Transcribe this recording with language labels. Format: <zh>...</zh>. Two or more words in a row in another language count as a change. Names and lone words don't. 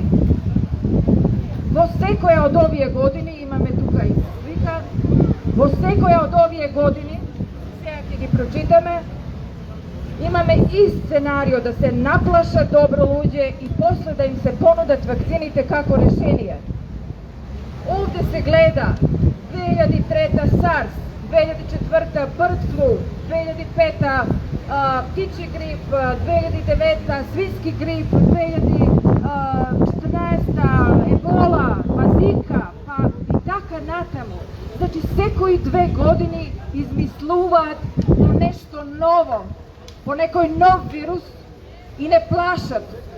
<mk>Во секоја од овие години, имаме тука и слика, во секоја од овие години, сега ќе ги прочитаме, имаме и сценарио да се наплашат добро луѓе и после да им се понудат вакцините како решение. Овде се гледа 2003 SARS, 2004</mk> <en>bird flu,</en> <mk>2005 птичји грип, 2009 свински грип, 2014 ебола, мазика, па и така натаму. Значи секои 2 години измислуваат по нешто ново, по некој нов вирус и не плашат.</mk>